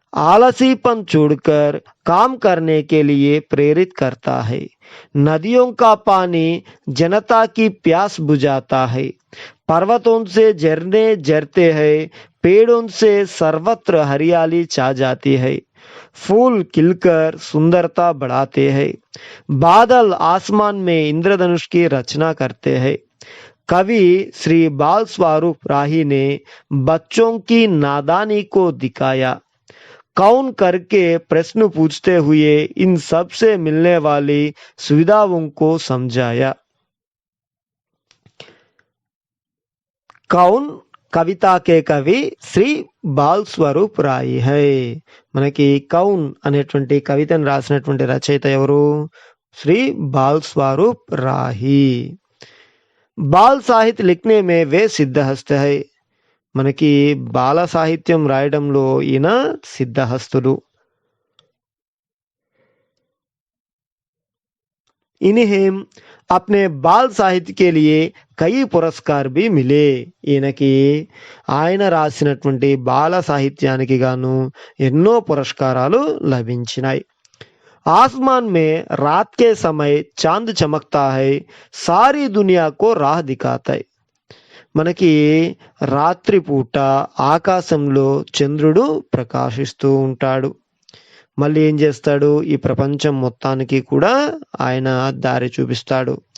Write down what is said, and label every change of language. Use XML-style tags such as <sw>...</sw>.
<hi>आलसीपन छोड़कर काम करने के लिए प्रेरित करता है, नदियों का पानी जनता की प्यास बुझाता है, पर्वतों से झरने झरते हैं, पेड़ों से सर्वत्र हरियाली छा जाती है, फूल खिलकर सुंदरता बढ़ाते हैं, बादल आसमान में इंद्रधनुष की रचना करते हैं। कवि श्री बाल स्वरूप राही ने बच्चों की नादानी को दिखाया, कौन करके प्रश्न पूछते हुए इन सब से मिलने वाली सुविधाओं को समझाया। कौन కవితా కే కవి</hi> <te>శ్రీ బాల్ స్వరూప్ రాయి హై, మనకి కౌన్ అనేటువంటి కవితను రాసినటువంటి రచయిత ఎవరు? శ్రీ బాల్ స్వరూప్ రాహి.</te> <hi>బాల్ సాహిత్య లిఖనే మే వే సిద్ధహస్త హై,</hi> <te>మనకి బాల సాహిత్యం రాయడంలో ఈయన సిద్ధహస్తుడు.</te> <hi>इन्हें अपने बाल साहित्य के लिए कई पुरस्कार भी मिले,</hi> <te>ఈయనకి ఆయన రాసినటువంటి బాల సాహిత్యానికి గాను ఎన్నో పురస్కారాలు లభించినాయి.</te> <hi>आसमान में रात के समय चांद चमकता है, सारी दुनिया को राह दिखाता है,</hi> <te>మనకి రాత్రిపూట ఆకాశంలో చంద్రుడు ప్రకాశిస్తూ ఉంటాడు, మళ్ళీ ఏం చేస్తాడు? ఈ ప్రపంచం మొత్తానికి కూడా ఆయన దారి చూపిస్తాడు.</te>